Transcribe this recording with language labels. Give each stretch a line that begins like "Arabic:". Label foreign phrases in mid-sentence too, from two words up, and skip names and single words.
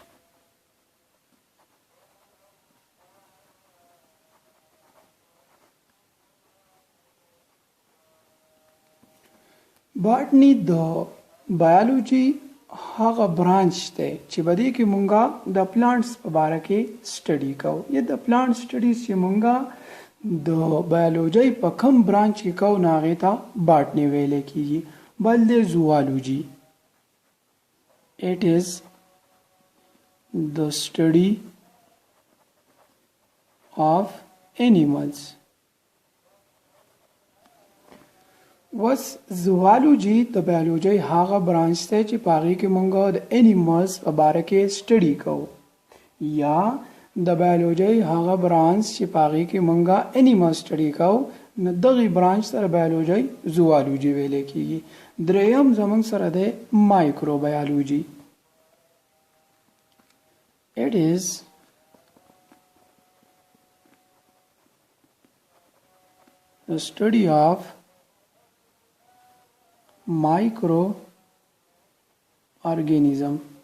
Pashto: باټني د بایولوژي هغه برانچ دی چې په دې کې مونږه د پلانټس په باره کې سټډي کوو. یا د
English: plant studies
Pashto: چې مونږه د بایولوژي په کم برانچ کې کوو نو هغې ته باټني ویلی کېږي. بل دی
English: زوالوجي. it is the study of animals.
Pashto: وس زوالوجي د بایولوژي هغه برانچ دی چې په هغې کې مونږ د انیملز په باره کې سټډي کوو. یا د بایولوژي هغه برانچ چې په هغې کې مونږ
English: animal study
Pashto: کوو نو دغې برانچ سره بایولوژي زوالوجي ویلی کېږي. دریم زمونږ سره دی مایکروبایولوژي.
English: It is the study of microorganism.